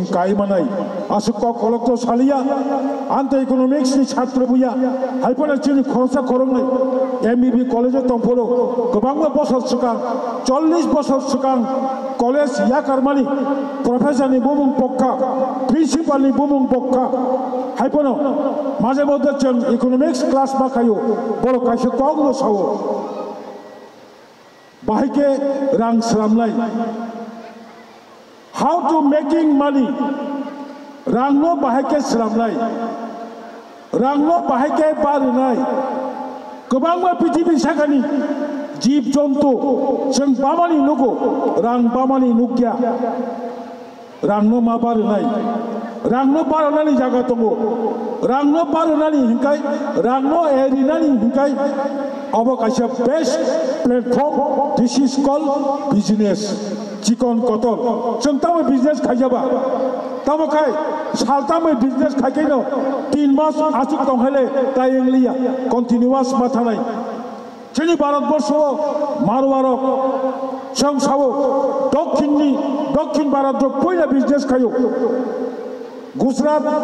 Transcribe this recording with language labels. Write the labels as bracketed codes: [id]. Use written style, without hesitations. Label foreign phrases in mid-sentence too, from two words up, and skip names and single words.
[brx] गायमानाय आसुक कलक तो सालिया आन्त इकोनॉमिक्स नि छात्र बुया हायफोना थिनि खरसा खरंनाय एमबीबी कलेज दंफोरो गोबांबा बसर सिगां 40 बसर सिगां कलेज याकारमानि प्रफेसरनि बुमुं पक्का प्रिन्सिपालनि बुमुं पक्का हायफोनो माजे मध्य जों [en] economics class [brx] माखायो बर' कायसे कगनो सावो बाहायके रां स्लामनाय [en] how to making money [brx] रांनो बाहायके स्लामनाय रांनो बाहायके बारनाय गोबांबा पृथ्वी साखानि जीव जन्तु जों बामानि नुगो रां बामानि नुगिया रांनो मा बारनाय रांनो बारनानै जागा दङ रांनो बारनानै हिंखाय रांनो एरिनानै हिंखाय अबकाशा [en] best platform this is called business [brx] चिकन कतल जों तामे बिजनेस खायजाबा तामखाय सालतामे बिजनेस खायखैनो 3 मास आसुक दंहायले तायंलिया कन्टिन्युअस माथानाय जोंनि भारतबर्ष मारवारक जों सावो दक्षिण भारत पयला बिजनेस खायो गुजरात